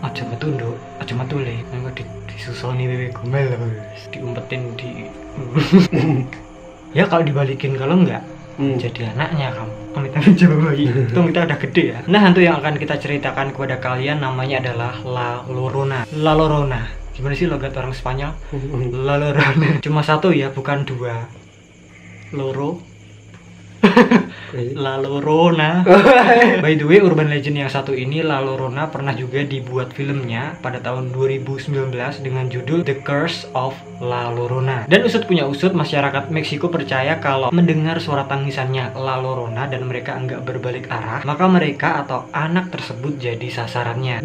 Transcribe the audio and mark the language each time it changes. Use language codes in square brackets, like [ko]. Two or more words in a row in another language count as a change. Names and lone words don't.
[jv] Aja metunduk, aja matule, nengok disusoni [id] Wewe Gombel terus diumpetin di ya kalau dibalikin, kalau enggak jadi anaknya kamu. Amit-amit coba bayi. Untung kita udah gede ya. Nah, hantu yang akan kita ceritakan kepada kalian namanya adalah La Llorona. La Llorona. Gimana sih logat orang Spanyol? La Llorona. Cuma satu ya, bukan dua. Loro. La Llorona. [en] By the way, urban legend [id] yang satu ini, La Llorona, pernah juga dibuat filmnya pada tahun 2019 dengan judul The Curse of La Llorona. Dan usut punya usut, masyarakat Meksiko percaya kalau mendengar suara tangisannya La Llorona dan mereka enggak berbalik arah, maka mereka atau anak tersebut jadi sasarannya.